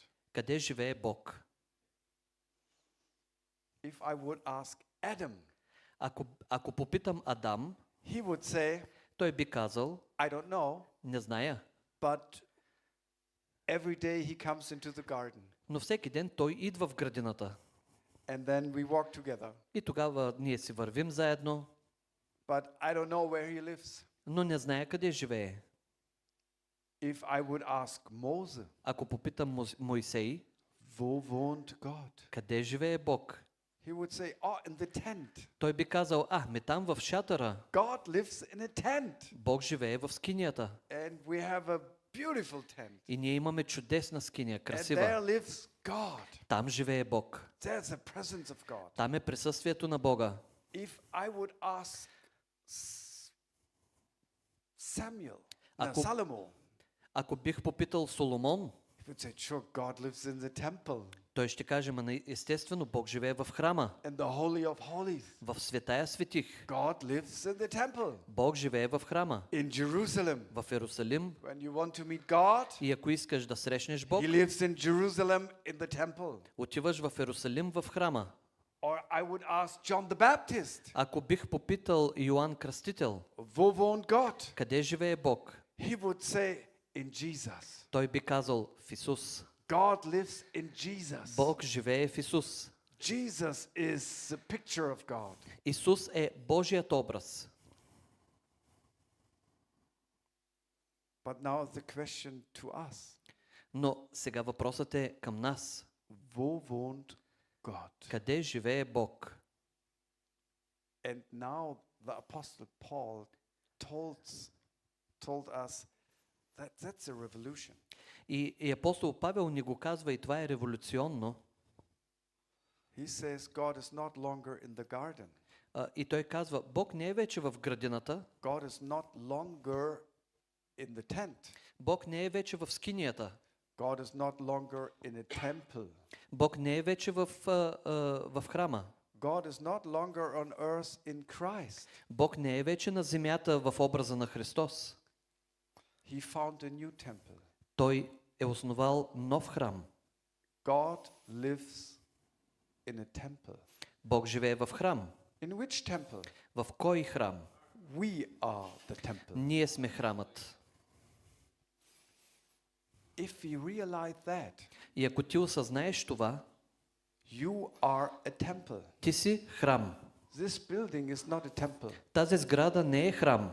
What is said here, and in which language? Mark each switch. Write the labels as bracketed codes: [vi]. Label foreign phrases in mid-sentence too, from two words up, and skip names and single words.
[bg] къде живее Бог? [en] If I would ask Adam, [bg] Ако попитам Адам, [en] he would say, [bg] той би казал, [en] I don't know, [bg] не зная, [en] but every day he comes into the garden. [bg] но всеки ден той идва в градината. [en] And then we walk together. [bg] И тогава ние си вървим заедно, [en] But I don't know where he lives. [bg] но не зная къде живее. [en] If I would ask Moses, [bg] Ако попитам Моисей, [de] wo wohnt Gott? [bg] къде живее Бог? [en] He would say, in the tent. [bg] Той би казал, там в шатъра. [en] God lives in a tent. [bg] Бог живее в скинията. [en] And we have a beautiful tent. [bg] И ние имаме чудесна скиния, [en] And there [bg] красива. [en] lives God. [bg] Там живее Бог. [en] There's the presence of God. [bg] Там е присъствието на Бога. [en] If I would ask Samuel, [bg] Ако- [en] Solomon, [bg] Ако бих попитал Соломон, [en] he would say, sure, God lives in the temple, [bg] той ще каже, естествено, Бог живее в храма, [en] in the Holy of Holies. [bg] в Светая Светих. [en] God lives in the temple, [bg] Бог живее в храма, [en] in Jerusalem. [bg] в Иерусалим. [en] When you want to meet God, [bg] И ако искаш да срещнеш Бог, [en] he lives in Jerusalem in the temple. [bg] отиваш в Иерусалим в храма. [en] Or I would ask John the Baptist, [bg] Ако бих попитал Йоан Кръстител, [de] wo wohnt Gott? [bg] къде живее Бог, [en] He would say, in Jesus. [bg] той би казал в Исус. [en] God lives in Jesus. [bg] Бог живее в Исус. [en] Jesus is the picture of God. [bg] Исус е Божият образ. [en] But now the question to us, [bg] Но сега въпросът е към нас. [de] wo wohnt God? [bg] Къде живее Бог? [en] And now the Apostle Paul told us that that's a revolution. [bg] И апостол Павел ни го казва, и това е революционно. [en] He says God is not longer in the garden. [bg] И той казва, Бог не е вече в градината, [en] God is not longer in the tent. [bg] Бог не е вече в скинията, [en] God is not longer in a temple. [bg] Бог не е вече в храма, [en] God is not longer on earth in Christ. [bg] Бог не е вече на земята в образа на Христос. [en] He found a new temple. [bg] Той е основал нов храм. [en] God lives in a temple. [bg] Бог живее в храм. [en] In which temple? [bg] В кой храм? [en] We are the temple. [bg] Ние сме храмът. [en] If we realize that, [bg] И ако ти осъзнаеш това, [en] you are a temple. [bg] ти си храм. [en] This building is not a temple. [bg] Тази сграда не е храм.